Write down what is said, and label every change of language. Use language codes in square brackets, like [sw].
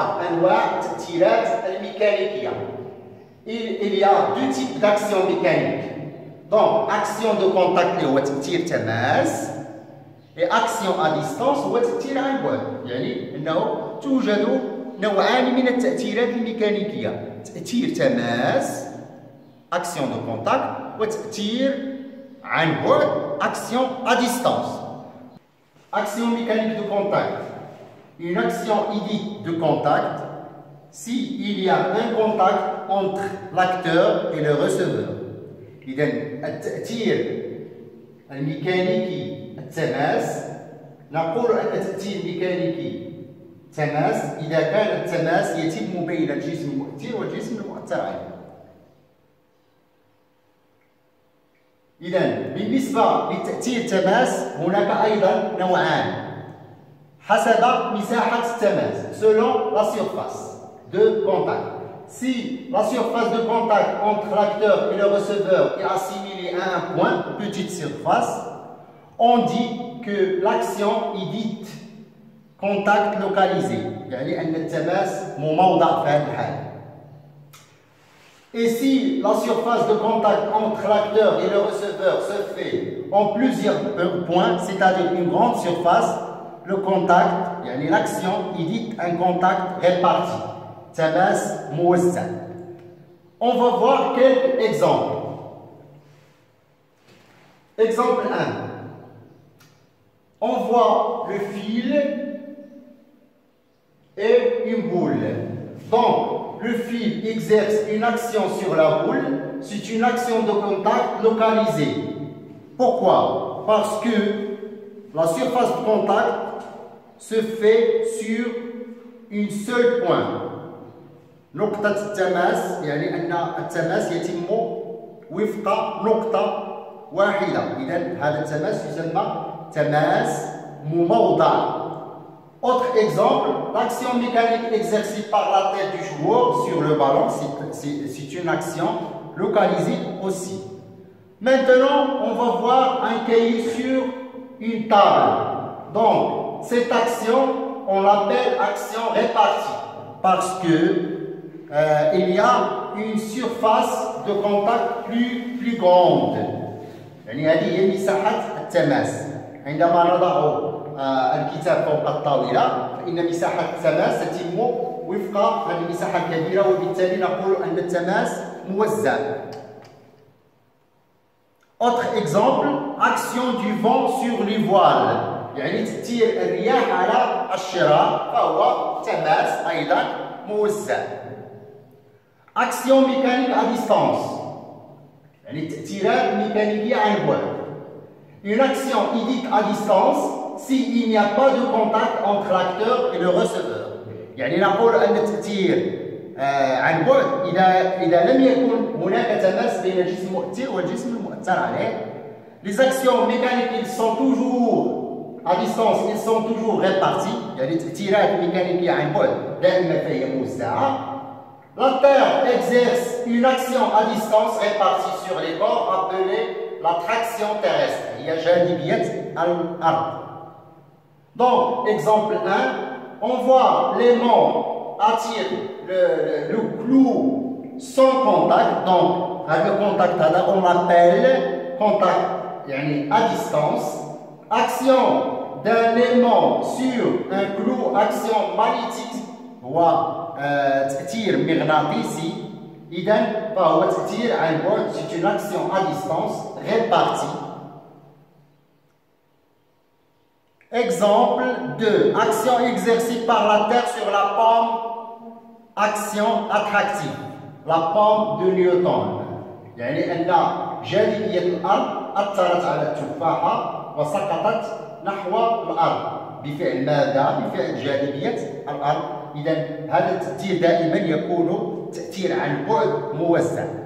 [ar] أنواع التأثيرات الميكانيكية. [fr] Il y a deux types d'actions mécaniques. Donc, action de contact [ar] هو تأثير تماس [fr] et action à distance [ar] هو تأثير عن بعد. يعني أنه توجد نوعان من التأثيرات الميكانيكية. تأثير تماس [fr] action de contact [ar] وتأثير عن بعد [fr] action à distance. Action mécanique de contact. Une action dite de contact s'il y a un contact entre l'acteur et le receveur. [ar] إذن التأثير الميكانيكي التماس نقول أن التأثير الميكانيكي تماس إذا كان التماس يتم بين الجسم المؤثر والجسم المؤثر عليه. إذن بالنسبة لتأثير التماس هناك أيضا نوعان حسب مساحة التماس [fr] selon la surface de contact. Si la surface de contact entre l'acteur et le receveur est assimilée à un point, petite surface, on dit que l'action est dite contact localisé. [ar] يعني أن التماس موضع في هذه الحالة. [fr] Et si la surface de contact entre l'acteur et le receveur se fait en plusieurs points, c'est-à-dire une grande surface, le contact, يعني l'action, il dit un contact réparti. [ar] تماس موزع. [fr] On va voir quelques exemples. Exemple 1. On voit le fil et une boule. Donc, le fil exerce une action sur la boule, c'est une action de contact localisée. Pourquoi? Parce que la surface de contact se fait sur une seule point. [ar] نقطة التماس يعني أن التماس يتم وفق نقطة واحدة. إذا هذا التماس يسمى تماس مموضع. [fr] Autre exemple, l'action mécanique exercée par la tête du joueur sur le ballon, c'est une action localisée aussi. Maintenant, on va voir un cahier sur une table. Donc, cette action, on l'appelle action répartie parce que il y a une surface de contact plus grande. [ar] يعني هذه هي مساحة التماس. عندما نضع الكتاب فوق الطاولة فإن مساحة التماس تتم وفق هذه المساحة الكبيرة وبالتالي نقول أن التماس موزع. [fr] Autre exemple, action du vent sur les voiles. [ar] يعني تأثير الرياح على الشراع فهو تماس أيضا موزع. [fr] Action mécanique à distance. [ar] يعني التأثيرات الميكانيكية عن بعد. [fr] Une action est dite à distance s'il n'y a pas de contact entre l'acteur et le receveur. [ar] يعني نقول أن التأثير عن بعد إذا لم يكن هناك تماس بين الجسم المؤثر والجسم المؤثر عليه. [fr] Les actions mécaniques ils sont toujours à distance, ils sont toujours répartis. [ar] يعني التأثيرات الميكانيكية عن بعد دائما فهي موزعة. [fr] La Terre exerce une action à distance répartie sur les corps appelée la traction terrestre. [ar] هي جاذبية الأرض. [fr] Donc, exemple 1, on voit l'aimant attire le clou sans contact. Donc, le contact on l'appelle contact يعني à distance. Action d'un aimant sur un clou, action magnétique [ar] هو تأثير مغناطيسي. إذا فهو تأثير عن بعد. [fr] C'est une action à distance répartie. Exemple 2. Action exercée par la Terre sur la pomme. Action attractive. La pomme de Newton. [ar] يعني أن جاذبية الأرض أثرت على التفاحة وسقطت نحو الأرض بفعل ماذا؟ بفعل جاذبية الأرض. إذا هذا التأثير دائما يكون تأثير عن بعد موزع.